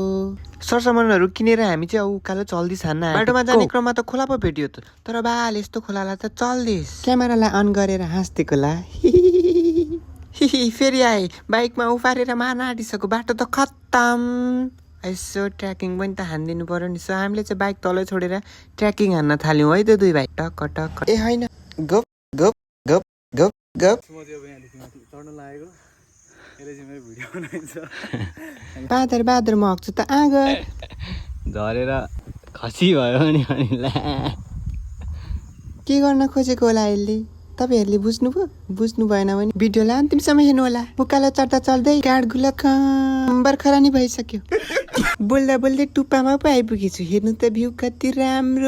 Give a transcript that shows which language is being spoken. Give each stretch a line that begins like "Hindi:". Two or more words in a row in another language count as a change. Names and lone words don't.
Nepali: सरसामानहरू किनेर हामी चाहिँ उकालो चल्दैछ। बाटोमा जाने क्रममा त खोला पो भेटियो त, तर बाल यस्तो खोलालाई त चल्दैछ। क्यामेरालाई अन गरेर हाँस्दिएको ला। फेरि आए बाइकमा उफारेर मार्न आँटिसक्यो, बाटो त खत्तम। यसो ट्र्याकिङ पनि त हानिदिनु पर्यो नि। सो हामीले चाहिँ बाइक तलै छोडेर ट्र्याकिङ हान्न थाल्यौँ है त दुई भाइ। टक टक ए होइन, गप गप गप गप गप। बादर बादर मग्छु त आगर झरेर खसी भयो नि के गर्न खोजेको होला यसले। तपाईँहरूले बुझ्नु भएन भने भिडियोलाई अन्तिमसम्म हेर्नु होला। उकालो चढ्दा चढ्दै काँड गुलक बर्खरानी भइसक्यो। बोल्दा बोल्दै टुप्पामा पो आइपुगेछु। हेर्नु त भ्यू कति राम्रो।